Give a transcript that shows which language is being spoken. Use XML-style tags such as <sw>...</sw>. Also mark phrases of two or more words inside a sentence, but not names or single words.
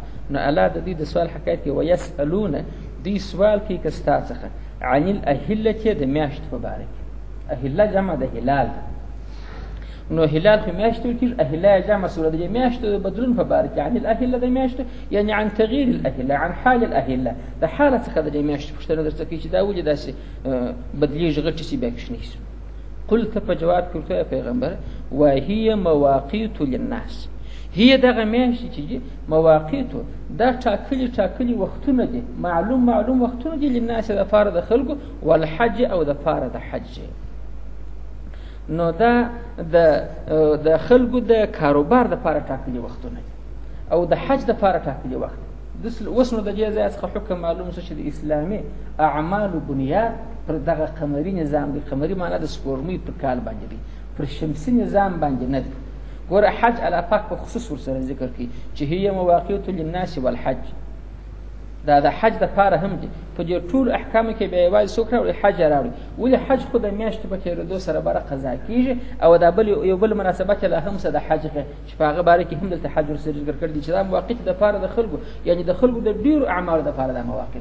<ps>نو الله د دوی د سوال حکایت کوي، ویسألونه دوی سوال کوي که ستا څخه</ps> <ar>عن الأهلة</ar> <ps>د میاشت په باره کې. اهله جمع د هلال ده، نو هلال خو میاشت ویل کېږي، اهله جمع صورت د میاشتو د بدلون په باره کې.</ps> <ar>عن الأهلة</ar> <ps>د میاشتو یعنې</ps> <ar>عن تغییر الأهلة، عن حال الأهلة،</ar> <ps>د حاله څخه د دې میاشتو پوښتنه درڅه کوي چې دا ولې داسې بدلېږي غټې سي بیا کوچنۍ سي. قل ته په جواب کې ورته پیغمبره</ps> <ar>وهي مواقیت للناس،</ar> <ps>هي دغه میاشتې چې دي مواقیتو دا ټاکلي ټاکلي وختونه دي، معلوم معلوم وختونه دي، للناس دپاره د خلکو، والحج او دپاره د حج. نو دا د خلکو د کاروبار دپاره ټاکلي وختونه دي او د حج دپاره ټاکلي وخت. اوس نو د دې ځای څخه حکم معلوم شو چې د اسلامي اعمالو بنیاد پر دغه قمري نظام دی. قمري معنا د سپوږمۍ پر کال باندې دی، پر شمسي نظام باندې نه دی. ګوره حج الله پاک په خصوص ورسره ذکر کوي چې</ps> <ar>هي مواقیت للناس والحج،</ar> <ps>دا د حج دپاره هم دي. په دې ټولو احکامو کې بیا یوازې څوک راوړي؟ حج راوړي. ولې حج خو د میاشتو په تېرېدو سره باره قضا کېږي، او دا بل یو بل مناسبت لا هم څه د حج چې په هغه باره کې هم دلته حج ورسره ذکر کړی دي چې دا مواقیت دپاره د خلکو، یعنې د خلکو د ډېرو اعمالو دپاره دا مواقیت.</ps>